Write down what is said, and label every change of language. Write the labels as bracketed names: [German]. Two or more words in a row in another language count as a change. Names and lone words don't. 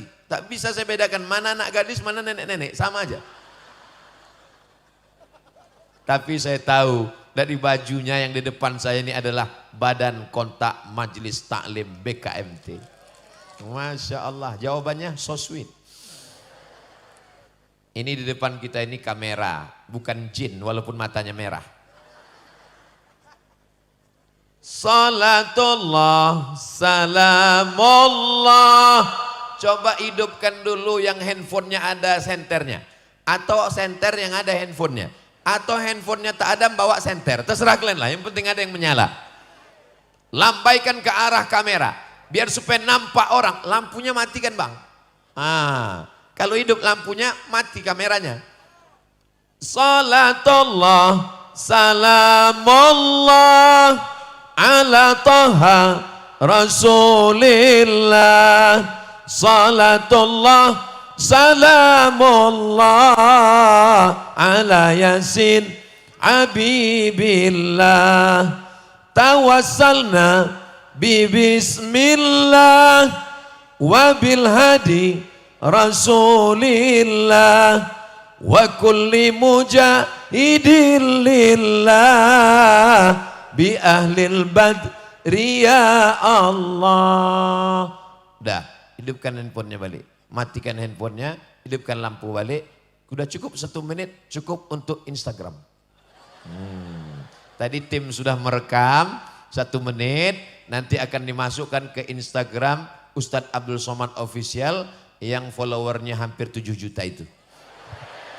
[Indonesian] Tak bisa saya bedakan mana anak gadis, mana nenek-nenek, sama aja. Tapi saya tahu dari bajunya yang di depan saya ini adalah Badan Kontak Majelis Taklim BKMT. [Arabic] ما شاء الله, [Indonesian] jawabannya [English] so sweet. [Indonesian] Ini di depan kita ini kamera, bukan jin walaupun matanya merah. [Arabic] صلاة الله، سلام الله. [Indonesian] Coba hidupkan dulu yang handphonenya ada senternya. Atau senter yang ada handphonenya. Atau handphonenya tak ada bawa senter. Terserah kalian lah, yang penting ada yang menyala. Lambaikan ke arah kamera. Biar supaya nampak orang. Lampunya matikan bang. Kalau hidup lampunya, mati kameranya. [Arabic] صلاة الله، سلام الله، على طه رسول الله. صلاة الله، سلام الله, على يس حبيب الله. توسلنا ببسم الله وبالهادي رسول الله وكل مجاهد لله بأهل البدر يا الله. [Indonesian] Dah, hidupkan handphonenya balik. Matikan handphonenya, hidupkan lampu balik. Udah cukup 1 menit, cukup untuk Instagram. Tadi tim sudah merekam 1 menit, nanti akan dimasukkan ke Instagram Ustadz Abdul Somad Official yang followernya hampir 7 juta itu.